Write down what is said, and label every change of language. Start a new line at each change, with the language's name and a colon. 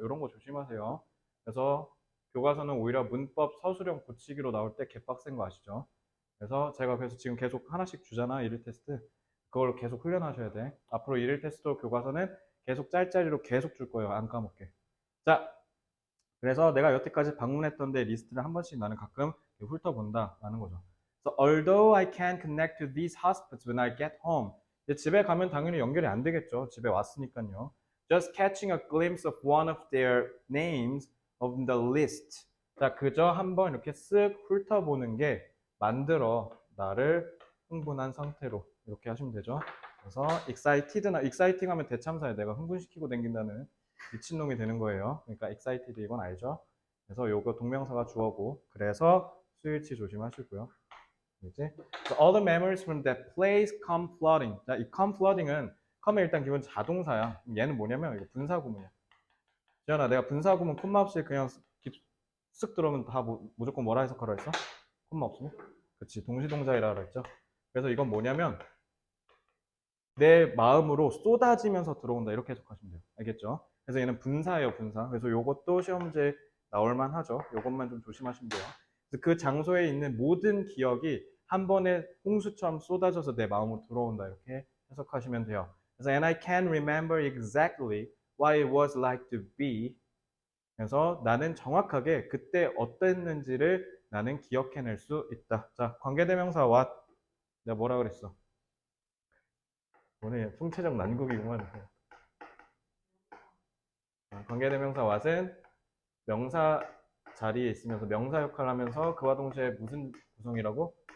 Korean: 이런 거 조심하세요. 그래서 교과서는 오히려 문법 서술형 고치기로 나올 때 개빡센 거 아시죠? 그래서 지금 계속 하나씩 주잖아, 일일 테스트. 그걸 계속 훈련하셔야 돼. 앞으로 일일 테스트 교과서는 계속 짤짤이로 계속 줄 거예요. 안 까먹게. 자, 그래서 내가 여태까지 방문했던 데 리스트를 한 번씩 나는 가끔 훑어본다라는 거죠.
English: So, although I can connect to these hotspots when I get home.
Korean: 이제 집에 가면 당연히 연결이 안 되겠죠. 집에 왔으니까요.
English: Just catching a glimpse of one of their names of the list.
Korean: 자, 그저 한번 이렇게 쓱 훑어보는 게 만들어 나를 흥분한 상태로 이렇게 하시면 되죠. 그래서 exciting 하면 대참사에 내가 흥분시키고 다닌다는 미친놈이 되는 거예요. 그러니까 excited 이건 알죠? 그래서 요거 동명사가 주어고 그래서 스위치 조심하시고요. 그지?
English: So all the memories from that place come flooding.
Korean: 자, 이 come flooding은 come은 일단 기본 자동사야. 얘는 뭐냐면 이거 분사구문이야. 지현아, 내가 분사구문 콤마 없이 그냥 쓱 들어오면 다 무조건 뭐라 해석하라 했어? 콤마 없으면? 그치, 동시동작이라 그랬죠. 그래서 이건 뭐냐면 내 마음으로 쏟아지면서 들어온다 이렇게 해석하시면 돼요. 알겠죠? 그래서 얘는 분사예요, 분사. 그래서 요것도 시험 문제 나올 만하죠. 요것만 좀 조심하시면 돼요. 그래서 그 장소에 있는 모든 기억이 한 번에 홍수처럼 쏟아져서 내 마음으로 들어온다 이렇게 해석하시면 돼요.
English: 그래서 and I can remember exactly what it was like to be.
Korean: 그래서 나는 정확하게 그때 어땠는지를 나는 기억해낼 수 있다. 자, 관계대명사 what 내가 뭐라 그랬어? 오늘 풍채적 난국이구만. 관계대명사 what은 명사 자리에 있으면서 명사 역할을 하면서 그와 동시에 무슨 구성이라고?